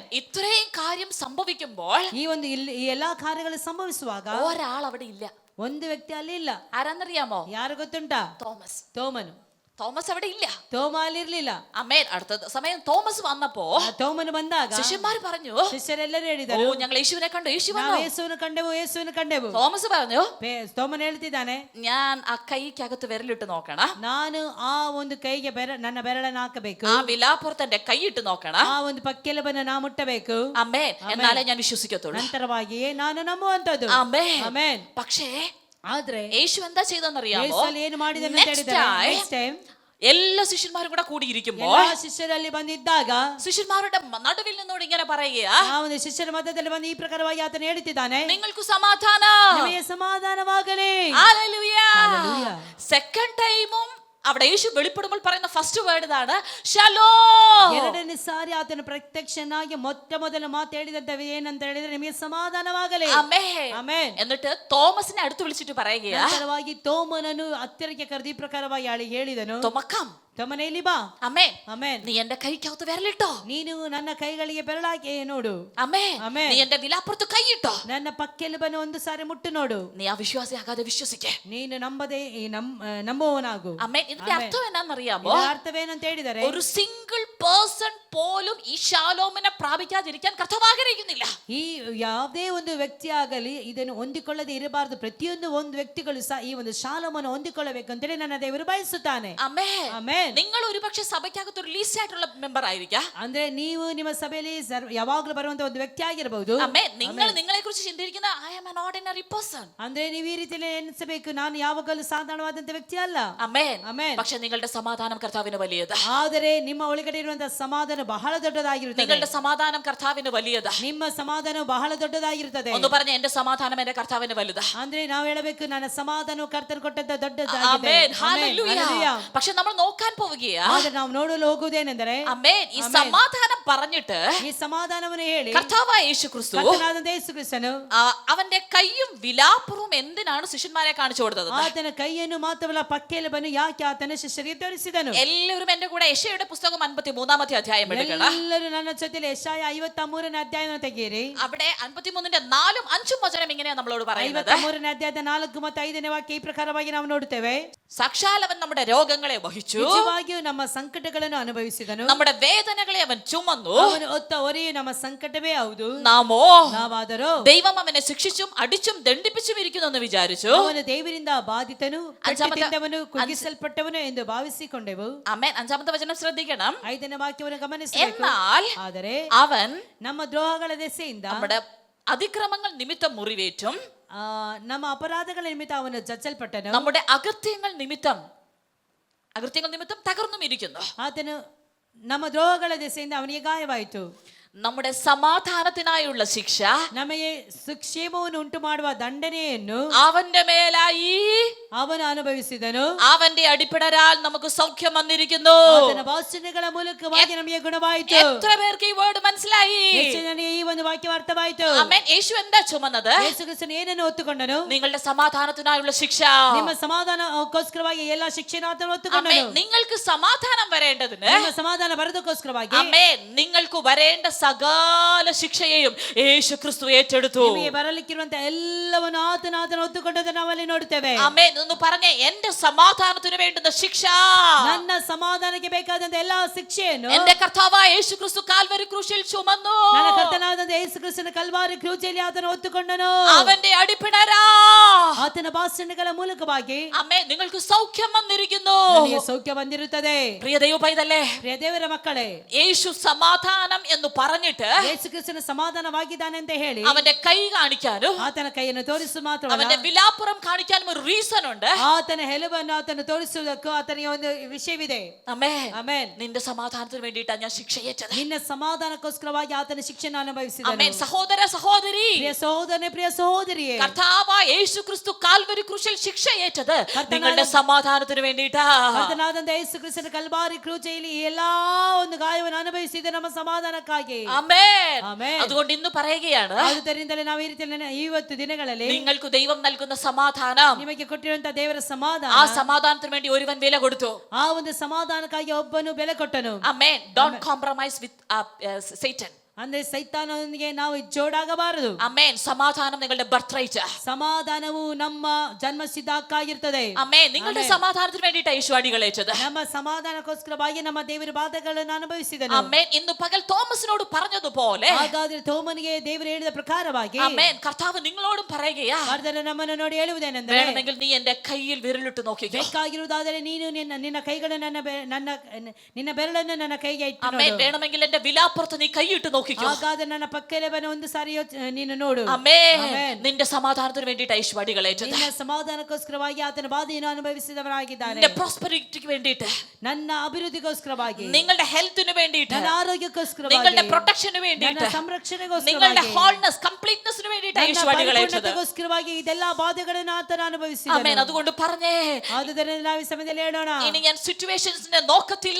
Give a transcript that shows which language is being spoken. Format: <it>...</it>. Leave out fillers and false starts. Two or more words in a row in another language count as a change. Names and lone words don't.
<ml>ഇത്രയും കാര്യം സംഭവിക്കുമ്പോൾ</ml> <kn>ಈ ಒಂದು ಈ ಎಲ್ಲಾ ಕಾರ್ಯಗಳು ಸಂಭವಿಸುವಾಗ</kn> <ml>ഒരാൾ അവിടെ ഇല്ല.</ml> <kn>ಒಂದು ವ್ಯಕ್ತಿ ಅಲ್ಲಿ ಇಲ್ಲ.</kn> <ml>ആരാന്നറിയാമോ?</ml> <kn>ಯಾರು ಗೊತ್ತುಂಟಾ?</kn> <ml>തോമസ്.</ml> <kn>ತೋಮನು.</kn> <ml>തോമസ് അവിടെ ഇല്ല.</ml> <kn>ತೋಮ ಅಲ್ಲಿ ಇರ್ಲಿಲ್ಲ.</kn> <ml>ആമേൻ. അടുത്ത സമയം തോമസ് വന്നപ്പോ</ml> <kn>ತೋಮನು ಬಂದಾಗ</kn> <ml>ശിഷ്യന്മാർ പറഞ്ഞു,</ml> <kn>ಶಿಷ್ಯರೆಲ್ಲರೂ</kn> <ml>ഓ</ml> <kn>ಹೇಳಿದರು,</kn> <ml>ഞങ്ങൾ യേശുവിനെ കണ്ടു, യേശു</ml> <kn>ನಾವು</kn> <ml>വന്നു.</ml> <kn>ಯೇಸುವನ್ನು ಕಂಡೆವು.</kn> <ml>തോമസ് പറഞ്ഞു,</ml> <kn>ತೋಮನು ಹೇಳ್ತಿದ್ದಾನೆ,</kn> <ml>ഞാൻ ആ കൈക്കകത്ത് വിരലിട്ട് നോക്കണം,</ml> <kn>ನಾನು ಆ ಒಂದು ಕೈಗೆ ನನ್ನ ಬೆರಳನ್ನು ಹಾಕಬೇಕು,</kn> <ml>ആ വിലാപ്പുറത്തെ കൈയിട്ട് നോക്കണം,</ml> <kn>ಆ ಒಂದು ಪಕ್ಕೆಲಬನ್ನು ನಾ ಮುಟ್ಟಬೇಕು,</kn> <ml>ആമേൻ, എന്നാലേ ഞാൻ വിശ്വസിക്കത്തുള്ളൂ.</ml> <kn>ನಂತರವಾಗಿಯೇ ನಾನು ನಂಬುವಂತದ್ದು.</kn> <ml>ആമേൻ.</ml> <kn>ಆಮೆನ್.</kn> <ml>പക്ഷേ</ml> <kn>ಆದ್ರೆ</kn> <ml>യേശു എന്താ ചെയ്തെന്നറിയാമോ?</ml> <kn>ಯೇಸು ಅಲ್ಲಿ ಏನು ಮಾಡಿದನು ಅಂತ ಹೇಳಿದರೆ,</kn> <en>next time</en> <ml>എല്ലാ ശിഷ്യന്മാരും കൂടെ കൂടിയിരിക്കുമ്പോൾ</ml> <kn>ಎಲ್ಲಾ ಶಿಷ್ಯರಲ್ಲಿ ಬಂದಿದ್ದಾಗ</kn> <ml>ശിഷ്യന്മാരുടെ നടുവിൽ നിന്നോട് ഇങ്ങനെ പറയുക,</ml> <kn>ಆ ಒಂದು ಶಿಷ್ಯರ ಮಧ್ಯದಲ್ಲಿ ಬಂದು ಈ ಪ್ರಕಾರವಾಗಿ ಆತನು ಹೇಳುತ್ತಿದ್ದಾನೆ,</kn> <ml>നിങ്ങൾക്ക് സമാധാനം,</ml> <kn>ನಿಮಗೆ ಸಮಾಧಾನವಾಗಲಿ.</kn> <ml>ഹല്ലേലൂയ. ഹല്ലേലൂയ.</ml> <en>second time</en> <ml>അവിടെ യേശു വെളിപ്പെടുമ്പോൾ പറയുന്ന</ml> <en>first word</en> <ml>ഇതാണ്, ശലോം.</ml> <kn>ಎರಡನೇ ಸಾರಿ ಆತನ ಪ್ರತ್ಯಕ್ಷನಾಗಿ ಮೊಟ್ಟ ಮೊದಲು ಮಾತು ಹೇಳಿದಂತ ಏನಂತ ಹೇಳಿದ್ರೆ ನಿಮಗೆ ಸಮಾಧಾನವಾಗಲಿ.</kn> <ml>ആമേൻ.</ml> <kn>ಆಮೆನ್.</kn> <ml>എന്നിട്ട് തോമസിനെ അടുത്ത് വിളിച്ചിട്ട് പറയുകയാ,</ml> <kn>ನಂತರವಾಗಿ ತೋಮನನ್ನು ಹತ್ತಿರಕ್ಕೆ ಕರೆದು ಈ ಪ್ರಕಾರವಾಗಿ ಹೇಳಿದನು,</kn> <ml>തോമക്കാം,</ml> <kn>ತೋಮನೇ ಇಲ್ಲಿ ಬಾ.</kn> <ml>ആമേൻ,</ml> <kn>ಆಮೆನ್.</kn> <ml>നീ എന്റെ കൈക്കകത്ത് വിരലിട്ടോ,</ml> <kn>ನೀನು ನನ್ನ ಕೈಗಳಿಗೆ ಬೆರಳಾಕಿ ನೋಡು.</kn> <ml>ആമേൻ, ആമേൻ. നീ എന്റെ വിലാപ്പുറത്ത് കൈയിട്ടോ,</ml> <kn>ನನ್ನ ಪಕ್ಕೆಲುಬನ್ನು ಒಂದು ಸಾರಿ ಮುಟ್ಟು ನೋಡು.</kn> <ml>നീ അവിശ്വാസിയാകാതെ വിശ്വസിക്കേ,</ml> <kn>ನೀನು ನಂಬದೆ ನಂಬುವವನಾಗು.</kn> <ml>ആമേൻ. ഇതിന്റെ അർത്ഥം എന്നാന്നറിയാമോ?</ml> <kn>ಇದರ ಅರ್ಥವೇನಂತ ಹೇಳಿದರೆ,</kn> <ml>ഒരു</ml> <en>single person</en> <ml>പോലും ഈ ശാലോമിനെ പ്രാപിക്കാതിരിക്കാൻ കർത്താവ് ആഗ്രഹിക്കുന്നില്ല.</ml> <kn>ಈ ಯಾವುದೇ ಒಂದು ವ್ಯಕ್ತಿ ಆಗಲಿ ಇದನ್ನು ಹೊಂದಿಕೊಳ್ಳದೆ ಇರಬಾರದು. ಪ್ರತಿಯೊಂದು ಒಂದು ವ್ಯಕ್ತಿಗಳು ಸಹ ಈ ಒಂದು ಶಾಲೋಮನ್ನು ಹೊಂದಿಕೊಳ್ಳಬೇಕು ಅಂತೇಳಿ ನನ್ನ ದೇವರು ಬಯಸುತ್ತಾನೆ.</kn> <ml>ആമേൻ.</ml> <kn>ಆಮೆನ್.</kn> <ml>നിങ്ങൾ ഒരുപക്ഷെ സഭയ്ക്കകത്ത് ഒരു ലീസ്റ്റ് ആയിട്ടുള്ള മെമ്പർ ആയിരിക്കാം.</ml> <kn>ಅಂದ್ರೆ ನೀವು ನಿಮ್ಮ ಸಭೆಯಲ್ಲಿ ಯಾವಾಗಲೂ ಬರುವಂತ ಒಂದು ವ್ಯಕ್ತಿ ಆಗಿರಬಹುದು.</kn> <ml>ആമേൻ. നിങ്ങൾ നിങ്ങളെ കുറിച്ച് ചിന്തിക്കുന്ന</ml> <en>I am an ordinary person.</en> <kn>ಅಂದ್ರೆ ನೀವು ಈ ರೀತಿಯಲ್ಲಿ ಎನಿಸಬೇಕು, ನಾನು ಯಾವಾಗಲೂ ಸಾಧಾರಣವಾದಂತ ವ್ಯಕ್ತಿ ಅಲ್ಲ.</kn> <ml>ആമേൻ.</ml> <kn>ಆಮೆನ್.</kn> <ml>പക്ഷെ നിങ്ങളുടെ സമാധാനം കർത്താവിന് വലിയത്.</ml> <kn>ಆದರೆ ನಿಮ್ಮ ಒಳಗಡೆ ಇರುವಂತಹ ಸಮಾಧಾನ ಬಹಳ ದೊಡ್ಡದಾಗಿರುತ್ತದೆ.</kn> <ml>നിങ്ങളുടെ സമാധാനം കർത്താവിന് വലിയത്.</ml> <kn>ನಿಮ್ಮ ಸಮಾಧಾನ ಬಹಳ ದೊಡ್ಡದಾಗಿರುತ್ತದೆ.</kn> <ml>ഒന്ന് പറഞ്ഞ എന്റെ സമാധാനം എന്റെ കർത്താവിന് വലുതാ.</ml> <kn>ಅಂದ್ರೆ ನಾವು ಹೇಳಬೇಕು, ನನ್ನ ಸಮಾಧಾನ ಕರ್ತನು ಕೊಟ್ಟಂತ ದೊಡ್ಡದಾಗಿದೆ.</kn> <ml>ആമേൻ.</ml> <kn>ಆಮೆನ್.</kn> <ml>ഹല്ലേലൂയ.</ml> <kn>ಹಲ್ಲೆಲೂಯಾ.</kn> <ml>പക്ഷെ നമ്മൾ നോക്കാൻ പോവുകയാ.</ml> <kn>ಆದ್ರೆ ನಾವು ನೋಡಲು ಹೋಗುವುದೇನೆಂದರೆ,</kn> <ml>ആമേൻ, ഈ സമാധാനം പറഞ്ഞിട്ട്</ml> <kn>ಈ ಸಮಾಧಾನವನ್ನು ಹೇಳಿ</kn> <ml>കർത്താവായ യേശു ക്രിസ്തു</ml> <kn>ಕರ್ತನಾದಂತ ಯೇಸು ಕ್ರಿಸ್ತನು</kn> <ml>അവന്റെ കൈയും വിലാപ്പുറവും എന്തിനാണ് ശിഷ്യന്മാരെ കാണിച്ചു കൊടുത്തത്?</ml> <kn>ಆತನ ಕೈಯನ್ನು ಮಾತ್ರವಲ್ಲ ಪಕ್ಕೆಲುಬನ್ನು ಯಾಕೆ ಆತನ ಶಿಷ್ಯರಿಗೆ ತೋರಿಸಿದನು.</kn> <ml>എല്ലാവരും എന്റെ കൂടെ യെശയ്യായുടെ പുസ്തകം 53 അധ്യായം എടുക്കണം.</ml> <kn>ಎಲ್ಲರೂ ನನ್ನ ಜೊತೆಲಿ ಯೆಶಾಯ 53ನೇ ಅಧ್ಯಾಯವನ್ನು ತೆಗೆಯಿರಿ.</kn> <ml>അവിടെ 53ന്റെ 4ഉം 5ഉം വചനം ഇങ്ങനെയാ നമ്മളോട് പറയുന്നത്.</ml> <kn>53ನೇ ಅಧ್ಯಾಯದ 4 ಮತ್ತು 5ನೇ ವಾಕ್ಯ ಈ ಪ್ರಕಾರವಾಗಿ ನಾವು ನೋಡುತ್ತೇವೆ.</kn> <ml>സാക്ഷാൽ അവൻ നമ്മുടെ രോഗങ്ങളെ വഹിച്ചു,</ml> <kn>ನಿಜವಾಗಿಯೂ ನಮ್ಮ ಸಂಕಟಗಳನ್ನು ಅನುಭವಿಸಿದನು,</kn> <ml>നമ്മുടെ വേദനകളെ അവൻ ചുമന്നു,</ml> <kn>ಅವನು ಹೊತ್ತ ಹೊರೆಯು ನಮ್ಮ ಸಂಕಟವೇ ಹೌದು,</kn> <ml>നാമോ</ml> <kn>ನಾವಾದರೂ</kn> <ml>ദൈവം അവനെ ശിക്ഷിച്ചും അടിച്ചും ദണ്ഡിപ്പിച്ചും ഇരിക്കുന്നു എന്ന് വിചാരിച്ചു.</ml> <kn>ಅವನು ದೇವರಿಂದ ಬಾಧಿತನು, ಪೆಟ್ಟಿದ್ದವನು, ಕುಗ್ಗಿಸಲ್ಪಟ್ಟವನು ಎಂದು ಭಾವಿಸಿಕೊಂಡೆವು.</kn> <ml>ആമേൻ. 5ാമത്തെ വചനം ശ്രദ്ധിക്കണം.</ml> <kn>5ನೇ ವಾಕ್ಯವನ್ನು ಗಮನಿಸಬೇಕು.</kn> <ml>എന്നാൽ</ml> <kn>ಆದರೆ</kn> <ml>അവൻ</ml> <kn>ನಮ್ಮ ದ್ರೋಹಗಳ ದೆಸೆಯಿಂದ,</kn> <ml>നമ്മുടെ അതിക്രമങ്ങൾ നിമിത്തം മുറിവേറ്റും</ml> <kn>ನಮ್ಮ ಅಪರಾಧಗಳ ನಿಮಿತ್ತ ಅವನು ಜಜ್ಜಲ್ಪಟ್ಟನು,</kn> <ml>നമ്മുടെ അകൃത്യങ്ങൾ നിമിത്തം തകർന്നും ഇരിക്കുന്നു.</ml> <kn>ಆತನು ನಮ್ಮ ದ್ರೋಹಗಳ ದೆಸೆಯಿಂದ ಅವನಿಗೆ ಗಾಯವಾಯಿತು.</kn> <ml>നമ്മുടെ സമാധാനത്തിനായുള്ള ശിക്ഷ</ml> <kn>ನಮಗೆ ಕ್ಷೇಮವನ್ನು ಉಂಟು ಮಾಡುವ ದಂಡನೆಯನ್ನು</kn> <ml>അവന്റെ മേലായി</ml> <kn>ಅವನು ಅನುಭವಿಸಿದನು.</kn> <ml>അവന്റെ അടിപ്പിടരാൽ നമുക്ക് സൗഖ്യം വന്നിരിക്കുന്നു.</ml> <kn>ಆತನ ವಾಸನೆಗಳ ಮೂಲಕವಾಗಿ ನಮಗೆ ಗುಣವಾಯಿತು.</kn> <ml>എത്ര പേർക്ക് ഈ വേർഡ് മനസ്സിലായി?</ml> <kn>ಎಷ್ಟು ಜನರಿಗೆ ಈ ಒಂದು ವಾಕ್ಯ ಅರ್ಥವಾಯಿತು?</kn> <ml>ആമേൻ. യേശു എന്താ ചുമന്നത്?</ml> <kn>ಯೇಸು ಕ್ರಿಸ್ತನು ಏನನ್ನು ಹೊತ್ತುಕೊಂಡನು?</kn> <ml>നിങ്ങളുടെ സമാധാനത്തിനായുള്ള ശിക്ഷ.</ml> <kn>ನಿಮ್ಮ ಸಮಾಧಾನಕ್ಕೋಸ್ಕರವಾಗಿ ಎಲ್ಲ ಶಿಕ್ಷೆಯನ್ನು ಆತನು ಹೊತ್ತುಕೊಂಡನು.</kn> <ml>ആമേൻ. നിങ്ങൾക്ക് സമാധാനം വരേണ്ടതിന്,</ml> <kn>ನಿಮ್ಮ ಸಮಾಧಾನ ಬರೋದಕ್ಕೋಸ್ಕರವಾಗಿ,</kn> <ml>ആമേൻ, നിങ്ങൾക്ക് വരേണ്ട സകല ശിക്ഷയെയും യേശു ക്രിസ്തു ഏറ്റെടുത്തു.</ml> <kn>ನಿಮಗೆ ಬರಲಿಕ್ಕಿರುವಂತಹ ಎಲ್ಲವನ್ನು ಆತನು ಹೊತ್ತುಕೊಂಡದನ್ನು ನಾವಲ್ಲಿ ನೋಡುತ್ತೇವೆ.</kn> <ml>ആമേൻ. ഒന്ന് പറഞ്ഞേ, എന്റെ സമാധാനത്തിന് വേണ്ടുന്ന ശിക്ഷ,</ml> <kn>ನನ್ನ ಸಮಾಧಾನಕ್ಕೆ ಬೇಕಾದಂತ ಎಲ್ಲಾ ಶಿಕ್ಷೆಯನ್ನು</kn> <ml>എന്റെ കർത്താവായ യേശു ക്രിസ്തു കാൽവരി ക്രൂശിൽ ചുമന്നു.</ml> <kn>ನನ್ನ ಕರ್ತನಾದಂತ ಯೇಸು ಕ್ರಿಸ್ತನ ಕಲ್ವಾರಿ ಕ್ರೂಜಲ್ಲಿ ಆತನು ಹೊತ್ತುಕೊಂಡನು.</kn> <ml>അവന്റെ അടിപ്പിണരാ,</ml> <kn>ಆತನ ಭಾಷಣಗಳ ಮೂಲಕವಾಗಿ,</kn> <ml>ആമേൻ, നിങ്ങൾക്ക് സൗഖ്യം വന്നിരിക്കുന്നു.</ml> <kn>ನಮಗೆ ಸೌಖ್ಯ ಬಂದಿರುತ್ತದೆ.</kn> <ml>പ്രിയ ദൈവ പൈതലേ,</ml> <kn>ಪ್ರಿಯ ದೇವರ ಮಕ್ಕಳೇ,</kn> <ml>യേശു സമാധാനം എന്ന് പറഞ്ഞിട്ട്</ml> <kn>ಯೇಸು ಕ್ರಿಸ್ತನ ಸಮಾಧಾನವಾಗಿದ್ದಾನೆ ಅಂತ ಹೇಳಿ</kn> <ml>അവന്റെ കൈ കാണിക്കാനും</ml> <kn>ಆತನ ಕೈಯನ್ನು ತೋರಿಸು ಮಾತ್ರವಲ್ಲ,</kn> <ml>അവന്റെ വിലാപ്പുറം കാണിക്കാനും ഒരു റീസൺ ഉണ്ട്.</ml> <kn>ಆತನ ಹೆಲುವನ್ನು ಆತನು ತೋರಿಸುವುದಕ್ಕೂ ಆತನಿಗೆ ಒಂದು ವಿಷಯವಿದೆ.</kn> <ml>ആമേൻ.</ml> <kn>ಆಮೆನ್.</kn> <ml>നിന്റെ സമാധാനത്തിന് വേണ്ടിയിട്ടാണ് ഞാൻ ശിക്ഷ ഏറ്റത്.</ml> <kn>ನಿನ್ನ ಸಮಾಧಾನಕ್ಕೋಸ್ಕರವಾಗಿ ಆತನ ಶಿಕ್ಷೆಯನ್ನು ಅನುಭವಿಸಿದನು.</kn> <ml>ആമേൻ. സഹോദര സഹോദരി,</ml> <kn>ಪ್ರಿಯ ಸಹೋದರನೇ, ಪ್ರಿಯ ಸಹೋದರಿಯೇ,</kn> <ml>കർത്താവായ യേശു ക്രിസ്തു കാൽവരി ക്രൂശിൽ ശിക്ഷ ഏറ്റത് നിങ്ങളുടെ സമാധാനത്തിന് വേണ്ടിയിട്ടാ.</ml> <kn>ಕರ್ತನಾದಂತ ಯೇಸು ಕ್ರಿಸ್ತನ ಕಲ್ವಾರಿ ಕ್ರೂಜೆಯಲ್ಲಿ ಎಲ್ಲಾ ಒಂದು ಗಾಯವನ್ನು ಅನುಭವಿಸಿದ ನಮ್ಮ ಸಮಾಧಾನಕ್ಕಾಗಿ.</kn> <ml>ആമേൻ.</ml> <kn>ಆಮೆನ್.</kn> <ml>അതുകൊണ്ട് ഇന്ന് പറയുകയാണ്,</ml> <kn>ಆದುದರಿಂದಲೇ ನಾವು ಈ ರೀತಿಯಲ್ಲಿ ಇವತ್ತು ದಿನಗಳಲ್ಲಿ</kn> <ml>നിങ്ങൾക്ക് ദൈവം നൽകുന്ന സമാധാനം,</ml> <kn>ನಿಮಗೆ ಕೊಟ್ಟಿರುವಂತಹ ದೇವರ ಸಮಾಧಾನ,</kn> <ml>ആ സമാധാനത്തിന് വേണ്ടി ഒരുവൻ വില കൊടുത്തു.</ml> <kn>ಆ ಒಂದು ಸಮಾಧಾನಕ್ಕಾಗಿ ಒಬ್ಬನು ಬೆಲೆ ಕೊಟ್ಟನು.</kn> <ml>ആമേൻ.</ml> <en>Don't compromise with Satan.</en> <kn>ಅಂದ್ರೆ ಸೈತಾನನಿಗೆ ನಾವು ಜೋಡಾಗಬಾರದು.</kn> <ml>ആമേൻ. സമാധാനം നിങ്ങളുടെ</ml> <en>birth right.</en> <kn>ಸಮಾಧಾನವು ನಮ್ಮ ಜನ್ಮಸಿದ್ಧ ಹಕ್ಕಾಗಿರ್ತದೆ.</kn> <ml>ആമേൻ. നിങ്ങളുടെ സമാധാനത്തിന് വേണ്ടിയിട്ടാണ് യേശു അടികളേറ്റത്.</ml> <kn>ನಮ್ಮ ಸಮಾಧಾನಕ್ಕೋಸ್ಕರವಾಗಿ ನಮ್ಮ ದೇವರ ಬಾಧೆಗಳನ್ನು ಅನುಭವಿಸಿದನು.</kn> <ml>ആമേൻ. ഇന്ന് പകൽ തോമസിനോട് പറഞ്ഞതുപോലെ,</ml> <kn>ಹಾಗಾದ್ರೆ ಥೋಮನಿಗೆ ದೇವರು ಹೇಳಿದ ಪ್ರಕಾರವಾಗಿ,</kn> <ml>ആമേൻ, കർത്താവ് നിങ്ങളോടും പറയുകയാ,</ml> <kn>ಕರ್ತನು ನಮ್ಮನ್ನು ನೋಡಿ ಹೇಳುವುದೇನೆಂದರೆ,</kn> <ml>വേണമെങ്കിൽ നീ എന്റെ കയ്യിൽ വിരലിട്ട് നോക്കിക്കോ.</ml> <kn>ಬೇಕಾಗಿರುವುದಾದರೆ ನೀನು ನಿನ್ನ ಕೈಗಳನ್ನು ನಿನ್ನ ಬೆರಳನ್ನು ನನ್ನ ಕೈಗೆ ಇಟ್ಟು</kn> <ml>ആമേൻ.</ml> <kn>ನೋಡು.</kn> <ml>വേണമെങ്കിൽ എന്റെ വിലാപ്പുറത്ത് നീ കൈയിട്ട് നോക്കിക്കോ.</ml> <kn>ಹಾಗಾದ್ರೆ ನನ್ನ ಪಕ್ಕದವನ ಒಂದು ಸಾರಿ ನೀನು ನೋಡು.</kn> <ml>ആമേൻ. ആമേൻ. നിന്റെ സമാധാനത്തിന് വേണ്ടിയിട്ടാണ് യേശു അടികളേറ്റത്.</ml> <kn>ನಿನ್ನ ಸಮಾಧಾನಕ್ಕೋಸ್ಕರವಾಗಿ ಆತನ ಬಾಧೆಯನ್ನು ಅನುಭವಿಸಿದವನಾಗಿದ್ದಾನೆ.</kn> <ml>നിന്റെ പ്രോസ്പെരിറ്റിക്ക് വേണ്ടിയിട്ട്,</ml> <kn>ನನ್ನ ಅಭಿವೃದ್ಧಿಗೋಸ್ಕರವಾಗಿ,</kn> <ml>നിങ്ങളുടെ ഹെൽത്തിന് വേണ്ടിയിട്ട്,</ml> <kn>ನನ್ನ ಆರೋಗ್ಯಕ್ಕೋಸ್ಕರವಾಗಿ,</kn> <ml>നിങ്ങളുടെ പ്രൊട്ടക്ഷന്</ml> <kn>ನನ್ನ</kn> <ml>വേണ്ടിയിട്ട്, നിങ്ങളുടെ</ml> <kn>ಸಂರಕ್ಷಣೆಗೋಸ್ಕರವಾಗಿ,</kn> <en>wholeness completeness</en> <ml>വേണ്ടിയിട്ടാണ്</ml> <kn>ನನ್ನ</kn> <ml>യേശു അടികളേറ്റത്.</ml> <kn>ಪರಿಪೂರ್ಣತೆಗೋಸ್ಕರವಾಗಿ ಇದೆಲ್ಲಾ ಬಾಧೆಗಳನ್ನು ಆತನ ಅನುಭವಿಸಿದನು.</kn> <ml>ആമേൻ. അതുകൊണ്ട് പറഞ്ഞേ,</ml> <kn>ಆದುದರಿಂದ ನಾವು ಈ ಸಮಯದಲ್ಲಿ ಹೇಳೋಣ,</kn> <ml>ഇനി ഞാൻ സിറ്റുവേഷൻസിനെ നോക്കത്തില്ല.</ml>